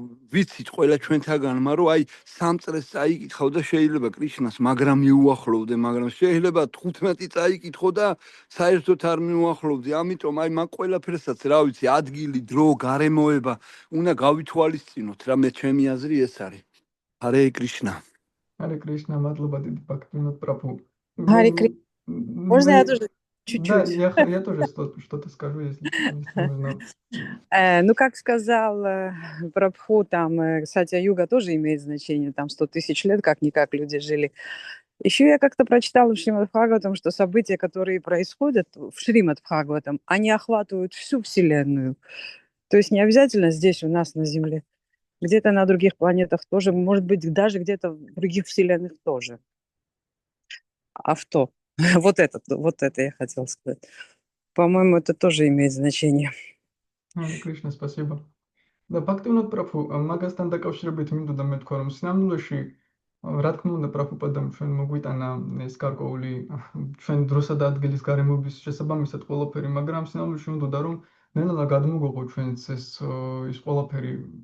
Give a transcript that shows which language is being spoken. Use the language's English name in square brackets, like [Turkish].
[Georgian] ვიცით ყველა ჩვენთაგანმა, რომ აი 3 წრეს წაიკითხავ და შეიძლება კრიშნას მაგრამ მიუახლოვდე, მაგრამ შეიძლება 15 წაიკითხო და საერთოდ არ მიუახლოვდე, ამიტომ აი მაგ ყველაფერსაც რა ვიცი, ადგილი, დრო, გარემოება უნდა გავითვალისწინოთ რა, მე ჩემი აზრი ეს არის. ჰარე კრიშნა. Харе Кришна, мадლობა დიდი ბაქტინოთ პრაფუ. [Russian] Харе Кришна. Можно я тоже чуть-чуть? Да, я тоже что-то скажу, если нужно. Ну, как сказал Прабху, там Сатья-юга тоже имеет значение, там 100 тысяч лет, как-никак люди жили. Еще я как-то прочитала в Шримад-Бхагаватам, что события, которые происходят в Шримад-Бхагаватам, они охватывают всю Вселенную. То есть не обязательно здесь у нас на Земле. Где-то на других планетах тоже, может быть, даже где-то в других вселенных тоже. А что? Вот это я хотела сказать. По-моему, это тоже имеет значение. Харе Кришна, спасибо. [Georgian] და ფაქტობრივად პრაფუ მაგასთან დაკავშირებით მინდოდა მეთქვა, რომ სინამდვილეში რა თქმა უნდა პრაფუპადამ ჩვენ მოგვიტანა ეს გარკვეული ჩვენ დროსა და ადგილის გარემოების შესაბამისად ყველაფერი, მაგრამ სინამდვილეში მინდოდა რომ ნელა გადმოგოღო ჩვენც ეს ყველაფერი,